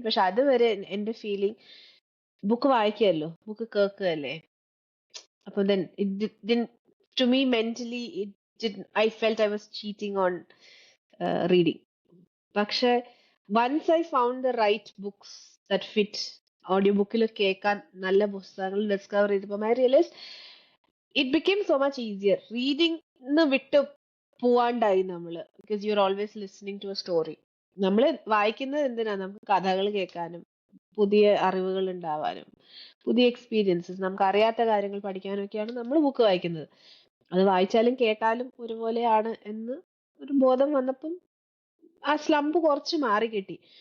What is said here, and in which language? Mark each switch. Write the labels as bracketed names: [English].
[Malayalam] പക്ഷെ അതുവരെ എന്റെ ഫീലിംഗ് ബുക്ക് വായിക്കാമല്ലോ, ബുക്ക് കേൾക്കുകയല്ലേ. [English] അപ്പൊ then it didn't, to me mentally it didn't, I felt I was cheating on reading. പക്ഷെ once I found the right books that fit [Malayalam] ഓഡിയോബുക്കിൽ കേൾക്കാൻ നല്ല പുസ്തകങ്ങൾ discover ചെയ്തപ്പോൾ [English] I realized it became so much easier. [Malayalam] Reading വിട്ട് പോവാണ്ടായി നമ്മള്, [English] because you're always listening to a story. [Malayalam] നമ്മള് വായിക്കുന്നത് എന്തിനാ? നമുക്ക് കഥകൾ കേൾക്കാനും പുതിയ അറിവുകൾ ഉണ്ടാവാനും പുതിയ എക്സ്പീരിയൻസസ്, നമുക്ക് അറിയാത്ത കാര്യങ്ങൾ പഠിക്കാനും ഒക്കെയാണ് നമ്മൾ ബുക്ക് വായിക്കുന്നത്. അത് വായിച്ചാലും കേട്ടാലും ഒരുപോലെയാണ് എന്ന് ഒരു ബോധം വന്നപ്പം ആ സ്ലംപ് കുറച്ച് മാറി കിട്ടി.